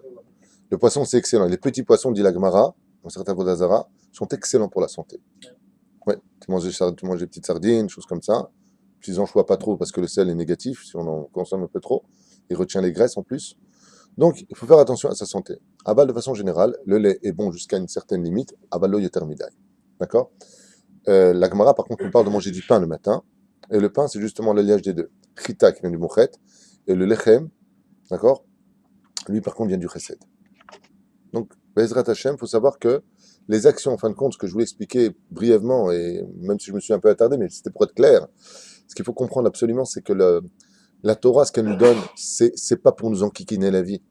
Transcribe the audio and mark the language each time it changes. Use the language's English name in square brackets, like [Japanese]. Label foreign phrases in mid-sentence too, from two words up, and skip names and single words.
[French] Le poisson c'est excellent. Les petits poissons, dit la Gemara dans Masechet Avodah Zarah, sont excellents pour la santé. Ouais, tu manges des petites sardines, choses comme ça. Petits anchois pas trop parce que le sel est négatif si on en consomme un peu trop. Il retient les graisses en plus. Donc, il faut faire attention à sa santé. Aval, de façon générale, le lait est bon jusqu'à une certaine limite. [Hebrew] אבל לא יותר מדי. [French] D'accord? La Gemara, par contre, nous parle de manger du pain le matin. Et le pain, c'est justement l'alliage des deux. Chita, qui vient du mochet, et le lechem, d'accord? Lui, par contre, vient du chesed. Donc, [Hebrew] בעזרת השם, [French] il faut savoir que les actions, en fin de compte, ce que je voulais expliquer brièvement, et même si je me suis un peu attardé, mais c'était pour être clair, ce qu'il faut comprendre absolument, c'est que La Torah, ce qu'elle nous donne, c'est pas pour nous enquiquiner la vie.